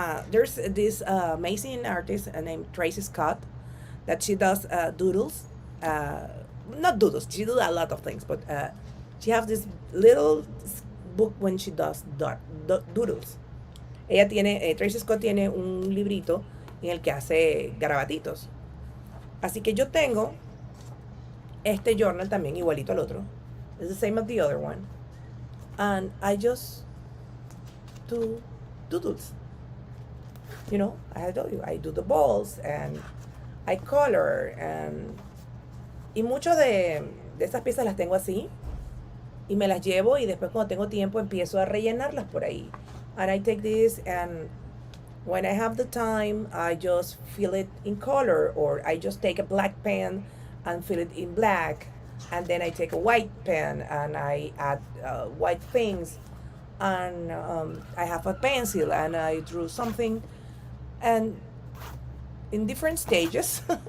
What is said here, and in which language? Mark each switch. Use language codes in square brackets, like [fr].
[en] There's this amazing artist named Tracy Scott that she does doodles. Not doodles, she does a lot of things, but she has this little book when she does doodles. [es] Ella tiene, Tracy Scott tiene un librito en el que hace garabatitos. Así que yo tengo este journal también igualito al otro. [en] It's the same as the other one. And I just do doodles. You know, I told you, I do the balls and I color and... [es] Y muchas de esas piezas las tengo así y me las llevo y después cuando tengo tiempo empiezo a rellenarlas por ahí. [en] And I take this and when I have the time I just fill it in color, or I just take a black pen and fill it in black, and then I take a white pen and I add white things, and I have a pencil and I drew something, and in different stages.